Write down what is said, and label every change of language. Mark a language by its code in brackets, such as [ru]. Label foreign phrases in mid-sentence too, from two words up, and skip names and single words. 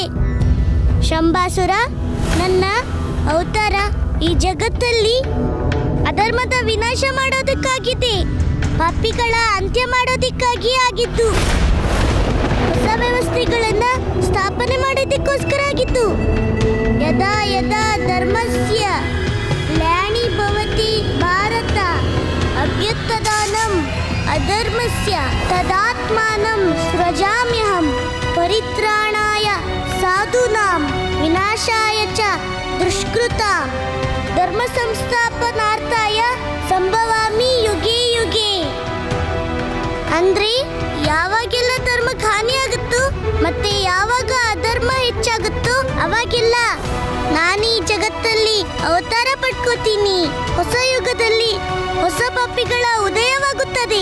[kn] ಶಂಭಾಸುರ, ನನ್ನ ಅವತಾರ ಈ ಜಗತ್ತಲ್ಲಿ ಅಧರ್ಮದ ವಿನಾಶ ಮಾಡೋದಕ್ಕಾಗಿದೆ, ಪಾಪಿಗಳ ಅಂತ್ಯ ಮಾಡೋದಕ್ಕಾಗಿ ಆಗಿದ್ದು, ಹೊಸ ವ್ಯವಸ್ಥೆಗಳನ್ನ ಸ್ಥಾಪನೆ ಮಾಡೋದಕ್ಕೋಸ್ಕರ ಆಗಿದ್ದು. [sa] ಯದಾ ಯದಾ ಧರ್ಮಸ್ಯ ಗ್ಲಾನಿರ್ಭವತಿ ಭಾರತ ಅಭ್ಯುತ್ಥಾನಂ ಅಧರ್ಮಸ್ಯ ತದಾತ್ಮಾನಂ ಸೃಜಾಮ್ಯಹಂ ಪರಿತ್ರಾಣಾಯ ಸಾಧೂನಾಂ ವಿನಾಶಾಯ ಚ ದುಷ್ಕೃತಾಂ ಧರ್ಮ ಸಂಸ್ಥಾಪನಾರ್ಥಾಯ ಸಂಭವಾಮಿ ಯುಗ ಕಲಿಯುಗೆ. [kn] ಅಂದ್ರೆ ಯಾವಾಗೆಲ್ಲ ಧರ್ಮಕ್ಕೆ ಹಾನಿ ಆಗುತ್ತೋ ಮತ್ತೆ ಯಾವಾಗ ಅಧರ್ಮ ಹೆಚ್ಚಾಗುತ್ತೋ ಅವಾಗೆಲ್ಲ ನಾನು ಈ ಜಗತ್ತಲ್ಲಿ ಅವತಾರ ಪಡ್ಕೋತೀನಿ. ಹೊಸ ಯುಗದಲ್ಲಿ ಹೊಸ ಪಾಪಿಗಳ ಉದಯವಾಗುತ್ತದೆ.